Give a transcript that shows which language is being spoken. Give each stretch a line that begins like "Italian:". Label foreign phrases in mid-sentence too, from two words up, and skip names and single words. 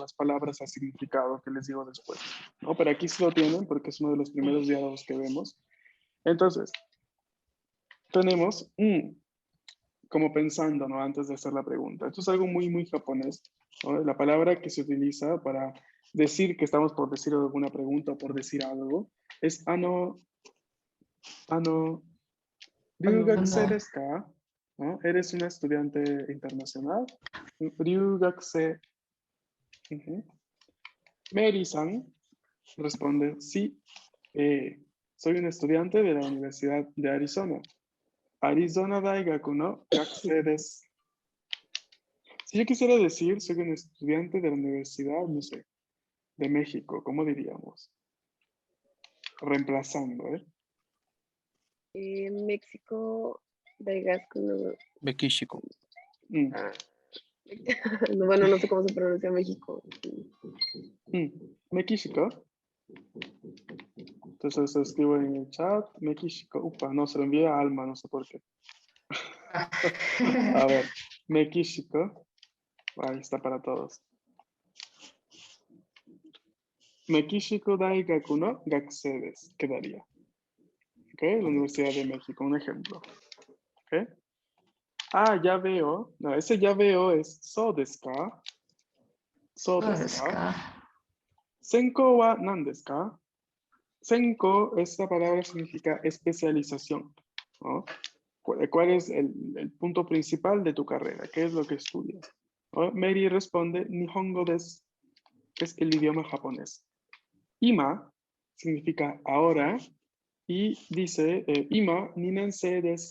Spanish: las palabras al significado que les digo después, ¿no? Pero aquí sí lo tienen porque es uno de los primeros diálogos que vemos. Entonces, tenemos como pensando, ¿no? Antes de hacer la pregunta. Esto es algo muy, muy japonés, ¿no? La palabra que se utiliza para decir que estamos por decir alguna pregunta o por decir algo es
Japanese: 留学生ですか?
Spanish: ¿No? ¿Eres una estudiante internacional? Ryugakusei. Mary-san responde, sí, soy un estudiante de la Universidad de Arizona.
Japanese: アリゾナ大学の学生です.
Spanish: Si yo quisiera decir, soy un estudiante de la Universidad, no sé, de México, ¿cómo diríamos? Reemplazando,
Japanese: メキシコ、大学の.
Spanish: México. Bueno, no sé cómo se pronuncia México. México. Entonces escribo en el chat, México. Upa, no, se lo envía a Alma, no sé por qué. A ver, México. Ahí está para todos.
Japanese: メキシコ大学の学生です.
Spanish: Quedaría. ¿Ok? La Universidad de México, un ejemplo. ¿Ok? Ah, ya veo. No, ese ya veo es
Japanese: そうですか？そうですか? 専攻は何ですか?
Spanish: Senko, esta palabra significa especialización, ¿no? ¿Cuál es el punto principal de tu carrera? ¿Qué es lo que estudias? ¿No? Mary responde,
Japanese: 日本語です,
Spanish: que es el idioma japonés. Ima significa ahora y dice,
Japanese: 今2年生です.